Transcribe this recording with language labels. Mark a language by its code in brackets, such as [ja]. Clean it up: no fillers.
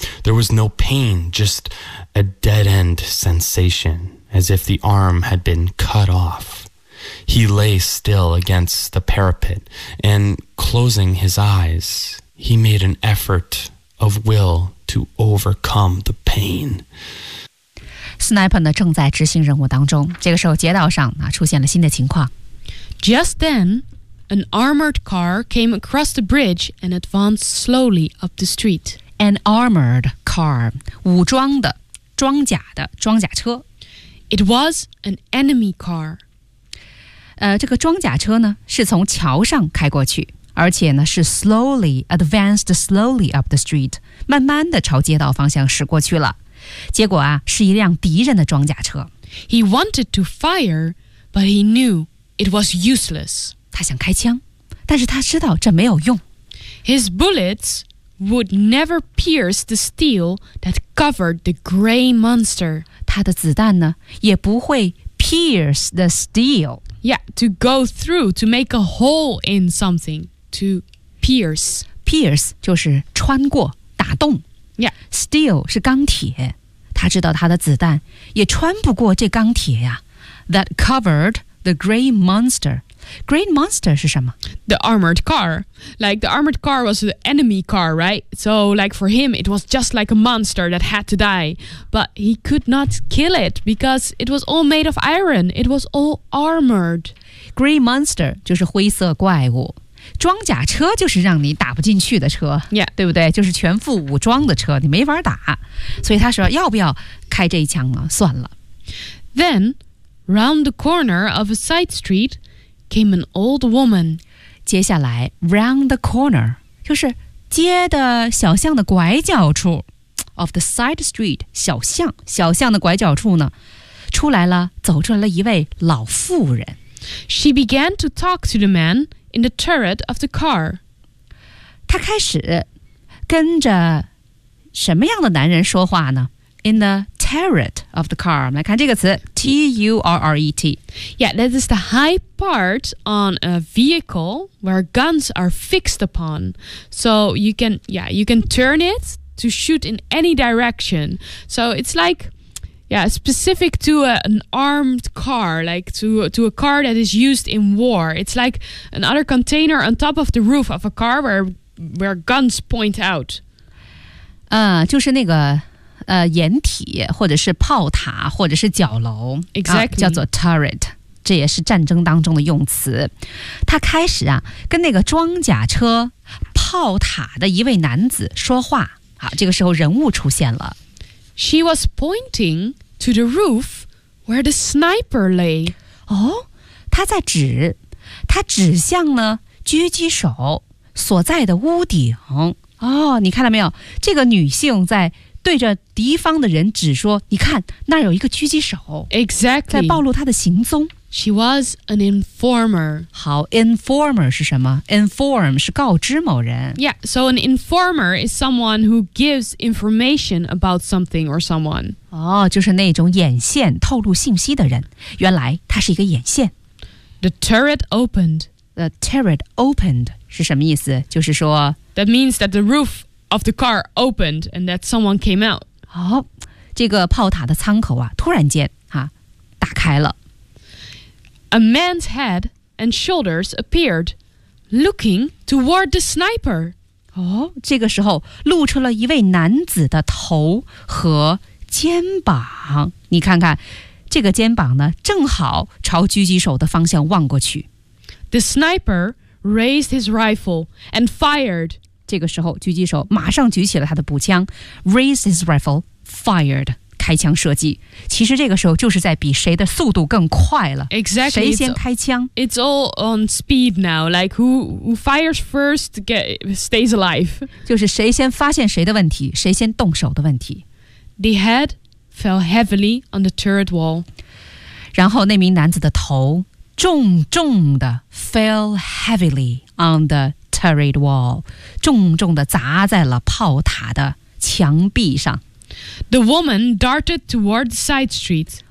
[en] There was no pain, just a dead-end sensation, as if the arm had been cut off. He lay still against the parapet, and closing his eyes, he made an effort of will to overcome the pain. [zh] Sniper 呢正在执行任务当中，这个时候街道上啊出现了新的情况。 [en] Just then, an armored car came across the bridge and advanced slowly up the street. An armored car, [zh] 武装的、装甲的、装甲车。 [en] It was an enemy car. [zh] 这个装甲车呢是从桥上开过去，而且呢是 [en] slowly advanced slowly up the street， [zh] 慢慢的朝街道方向驶过去了。结果啊，是一辆敌人的装甲车。 [en] He wanted to fire, but he knew it was useless. [zh] 他想开枪，但是他知道这没有用。 [en] His bullets would never pierce the steel that covered the gray monster. [zh] 他的子弹呢，也不会 [en] pierce the steel. Yeah, to go through, to make a hole in something, to pierce. [zh] Pierce 就是穿过，打洞。 [en] Yeah, [zh] steel 是钢铁，他知道他的子弹也穿不过这钢铁呀。 [en] That covered the gray monster. Gray monster [zh] 是什么？ [en] The armored car. Like the armored car was the enemy car, right? So like for him, it was just like a monster that had to die. But he could not kill it because it was all made of iron. It was all armored. [zh] Gray monster 就是灰色怪物。装甲车就是让你打不进去的车、 [en] yeah. [zh] 对不对，就是全副武装的车，你没法打。所以他说要不要开这一枪呢，算了。 [en] Then, round the corner of a side street came an old woman. [zh] 接下来 [en] round the corner [zh] 就是街的小巷的拐角处， [en] of the side street [zh] 小巷，小巷的拐角处呢，出来了，走出来了一位老妇人。 [en] She began to talk to the manin the turret of the car. [zh] 他开始跟着什么样的男人说话呢？ [en] In the turret of the car. [zh] 来看这个词 [en] T-U-R-R-E-T. Yeah, that is the high part on a vehicle where guns are fixed upon. So you can, yeah, you can turn it to shoot in any direction. So it's like... Yeah, specific to an armed car, like to a car that is used in war. It's like another container on top of the roof of a car where guns point out. [zh] 就是那个掩体或者是炮塔或者是角楼。 [en] Exactly. [zh] 叫做 turret, 这也是战争当中的用词。他开始啊跟那个装甲车炮塔的一位男子说话。好，这个时候人物出现了。 [en] She was pointing to the roof where the sniper lay. [zh] 哦，他在指，他指向了狙击手所在的屋顶。哦，你看到没有？这个女性在对着敌方的人指说，你看，那儿有一个狙击手。 [en] Exactly. [zh] 在暴露他的行踪。 [en] She was an informer. [zh] 好 ,informer 是什么？Inform 是告知某人。 [en] Yeah, so an informer is someone who gives information about something or someone. [zh] 哦，就是那种眼线透露信息的人。原来他是一个眼线。 [en] The turret opened. The turret opened [zh] 是什么意思？就是说 [en] That means that the roof of the car opened and that someone came out. [zh] 哦，这个炮塔的舱口啊，突然间啊，打开了。 [en] A man's head and shoulders appeared, looking toward the sniper. [zh] 哦，这个时候露出了一位男子的头和肩膀。你看看，这个肩膀呢，正好朝狙击手的方向望过去。 [en] The sniper raised his rifle and fired. [zh] 这个时候，狙击手马上举起了他的步枪 ， [en] raised his rifle, fired. [zh] 开枪射击，其实这个时候就是在比谁的速度更快了。 [en] Exactly, [zh] 谁先开枪 [en] ？It's all on speed now. Like who fires first stays alive. [zh] 就是谁先发现谁的问题，谁先动手的问题。 [en] The head fell heavily on the turret wall. [zh] 然后那名男子的头重重的 [en] fell heavily on the turret wall, [zh] 重重的砸在了炮塔的墙壁上。 [en] The woman darted toward the side street.